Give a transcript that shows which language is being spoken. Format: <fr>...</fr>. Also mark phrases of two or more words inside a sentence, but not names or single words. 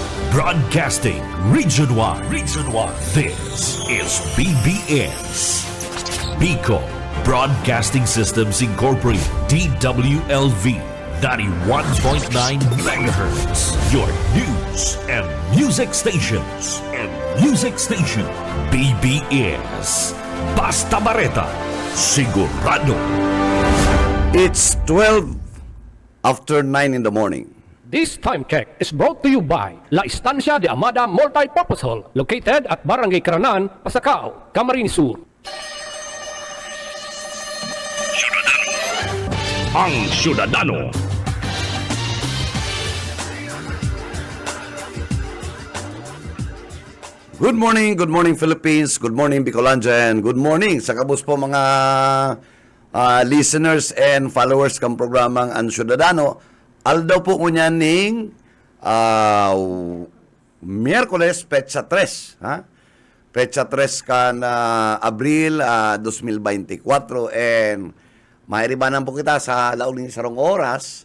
<en>Broadcasting Region 1. Region 1. This is BBS. Bicol Broadcasting Systems Incorporated. DWLV. 91.9 megahertz. Your news and music stations.</en> <bik>BBS. Basta Bareta. Sigurado.</bik> <en>It's 12 after 9 in the morning. This time check is brought to you by La Estancia de Amada Multipurpose Hall, located at Barangay Caranan, Pasacao, Camarines Sur. Ang Syudadano. Good morning Philippines, good morning Bicolandia, and good morning</en> <bik>sa kabus po mga</bik> <en>listeners and followers</en> <bik>kang programang</bik> <en>Ang Syudadano.</en> <bik>Aldaw po ko niyan ning Miyerkules, Petsa 3. Ha? Petsa 3 kan Abril 2024 and mairibanan po kita sa lauling sarong oras.</bik>